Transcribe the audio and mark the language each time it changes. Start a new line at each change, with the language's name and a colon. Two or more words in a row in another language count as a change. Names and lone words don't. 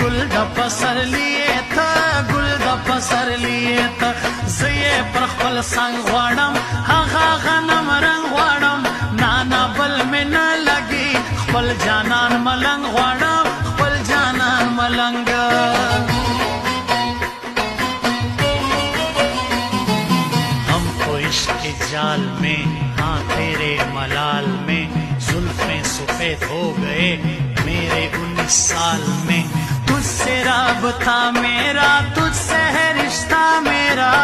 Pashto: د پسرلیه ته ګل د پسرلیه ته زه یې پر خپل څنګ غواړم هغه غنم رنګ غواړم نانا بل مې نه لګي خپل جانان ملنګ غواړم خپل جانان ملنګ
Hindi: जाल में हाँ तेरे मलाल में जुल्फें सफेद हो गए मेरे 19 साल में तुझसे राबता मेरा तुझसे है रिश्ता मेरा